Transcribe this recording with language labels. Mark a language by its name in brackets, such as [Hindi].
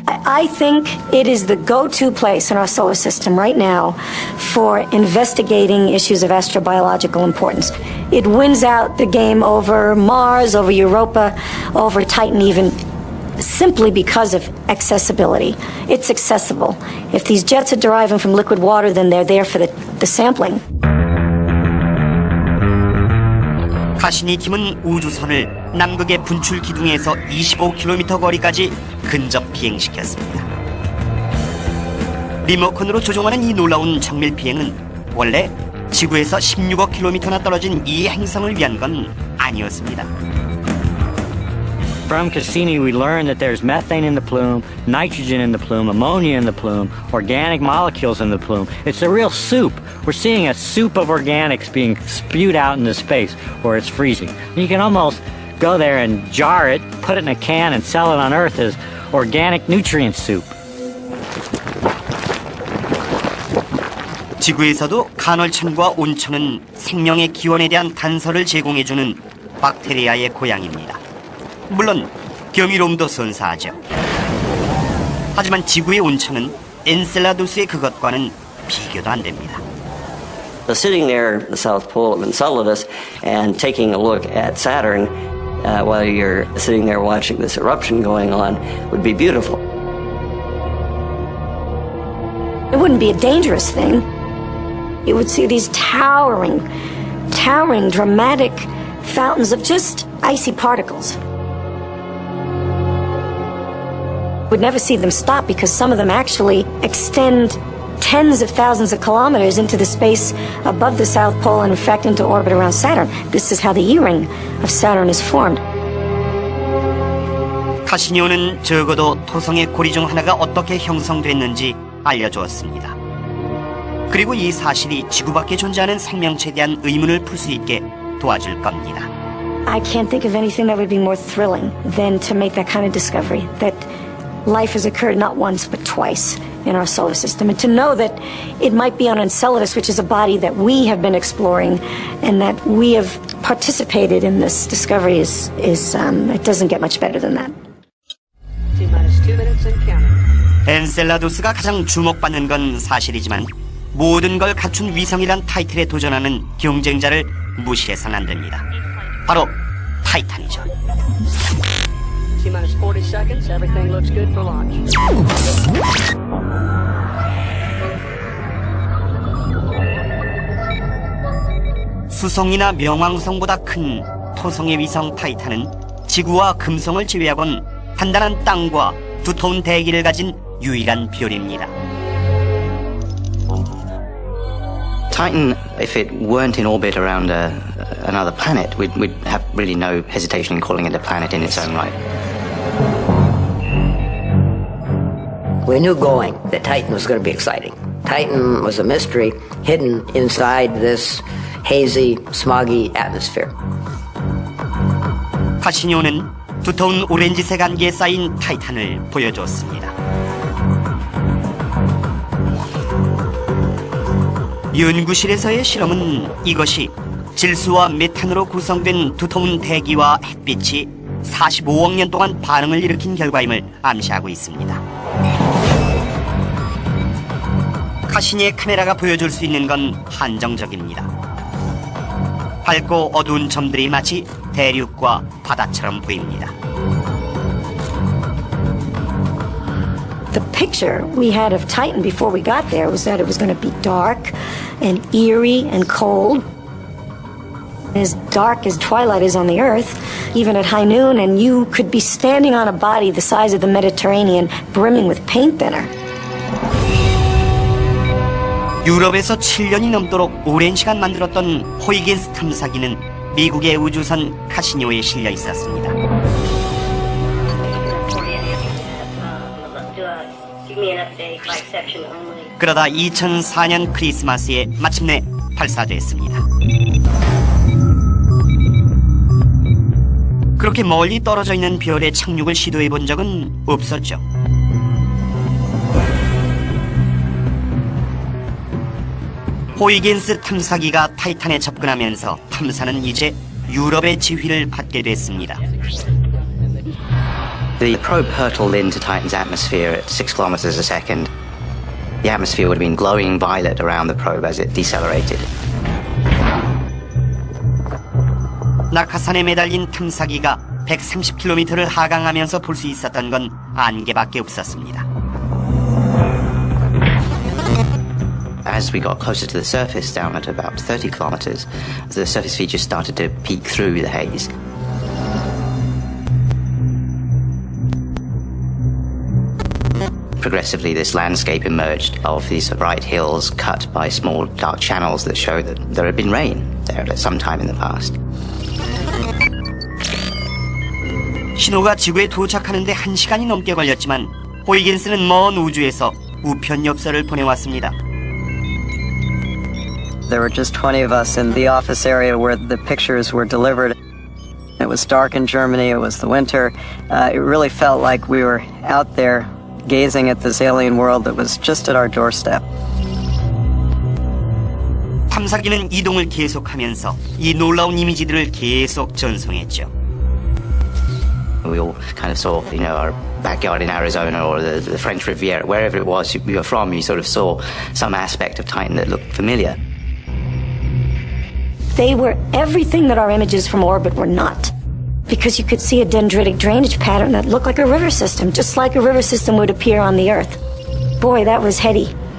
[English] I think it is the go-to place in our solar system right now for investigating issues of astrobiological importance. It wins out the game over Mars, over Europa, over Titan even, simply because of accessibility. It's accessible. If these jets are deriving from liquid water, then they're there for the sampling. [Korean] 카시니 팀은 우주선을 남극의 분출 기둥에서 25km 거리까지 근접 비행시켰습니다. 리모컨으로 조종하는 이 놀라운 정밀 비행은 원래 지구에서 16억 킬로미터나 떨어진 이 행성을 위한 건 아니었습니다. [English] From Cassini, we learned that there's methane in the plume, nitrogen in the plume, ammonia in the plume, organic molecules in the plume. It's a real soup. We're seeing a soup of organics being spewed out into space where it's freezing. You can almost go there and jar it, put it in a can, and sell it on Earth as organic nutrient soup. [Korean] 지구에서도 간헐천과 온천은 생명의 기원에 대한 단서를 제공해주는 박테리아의 고향입니다. 물론 경이로움도 선사하죠. 하지만 지구의 온천은 엔셀라두스의 그것과는 비교도 안 됩니다. [English] So sitting there at the South Pole of Enceladus and taking a look at Saturn while you're sitting there watching this eruption going on would be beautiful. It wouldn't be a dangerous thing. You would see these towering, dramatic fountains of just icy particles. We'd never see them stop because some of them actually extend tens of thousands of kilometers into the space above the South Pole and in fact into orbit around Saturn. This is how the E-ring of Saturn is formed. [Korean] 카시니오는 적어도 토성의 고리 중 하나가 어떻게 형성됐는지 알려주었습니다. 그리고 이 사실이 지구 밖에 존재하는 생명체에 대한 의문을 풀 수 있게 도와줄 겁니다. [English] I can't think of anything that would be more thrilling than to make that kind of discovery, that life has occurred not once but twice in our solar system, and to know that it might be on Enceladus, which is a body that we have been exploring and that we have participated in this discovery is it doesn't get much better than that. T-minus 2 minutes and counting. [Korean] 엔셀라두스가 가장 주목받는 건 사실이지만 모든 걸 갖춘 위성이란 타이틀에 도전하는 경쟁자를 무시해서는 안 됩니다. 바로 타이탄이죠. [English] T-minus 40 seconds. Everything looks good for launch. [Korean] 수성이나 명왕성보다 큰 토성의 위성 타이탄은 지구와 금성을 제외하곤 단단한 땅과 두터운 대기를 가진 유일한 별입니다. [English] Titan, if it weren't in orbit around another planet, we'd have really no hesitation in calling it a planet in its own right. We knew going that Titan was going to be exciting. Titan was a mystery hidden inside this hazy, smoggy atmosphere. [Korean] 카시니오는 두터운 오렌지색 안개에 쌓인 타이탄을 보여줬습니다. 연구실에서의 실험은 이것이 질소와 메탄으로 구성된 두터운 대기와 햇빛이 45억 년 동안 반응을 일으킨 결과임을 암시하고 있습니다. 카시니의 카메라가 보여줄 수 있는 건 한정적입니다. 밝고 어두운 점들이 마치 대륙과 바다처럼 보입니다. [English] The picture we had of Titan before we got there was that it was going to be dark and eerie and cold. As dark as twilight is on the Earth, even at high noon, and you could be standing on a body the size of the Mediterranean, brimming with paint thinner. [Korean] 유럽에서 7년이 넘도록 오랜 시간 만들었던 호이겐스 탐사기는 미국의 우주선 카시니오에 실려 있었습니다. 그러다 2004년 크리스마스에 마침내 발사됐습니다. 그렇게 멀리 떨어져 있는 별에 착륙을 시도해 본 적은 없었죠. 호이겐스 탐사기가 타이탄에 접근하면서 탐사는 이제 유럽의 지휘를 받게 됐습니다. [English] The probe hurtled into Titan's atmosphere at 6 kilometers a second. The atmosphere would have been glowing violet around the probe as it decelerated. [Korean] 낙하산에 매달린 탐사기가 130km를 하강하면서 볼 수 있었던 건 안개밖에 없었습니다. [English] As we got closer to the surface, down at about 30 kilometers, the surface features started to peek through the haze. Progressively, this landscape emerged of these bright hills cut by small dark channels that showed that there had been rain there at some time in the past. [Korean] 신호가 지구에 도착하는데 1시간이 넘게 걸렸지만 호이겐스는 먼 우주에서 우편 엽서를 보내왔습니다. [English] There were just 20 of us in the office area where the pictures were delivered. It was dark in Germany, it was the winter. It really felt like we were out there gazing at this alien world that was just at our doorstep. [Korean] 탐사기는 이동을 계속하면서 이 놀라운 이미지들을 계속 전송했죠. [English] We all kind of saw, our backyard in Arizona or the French Riviera, wherever it was you were from, you sort of saw some aspect of Titan that looked familiar. They were everything that our images from orbit were not. Because you could see a dendritic drainage pattern that looked like a river system, just like a river system would appear on the Earth. Boy, that was heady.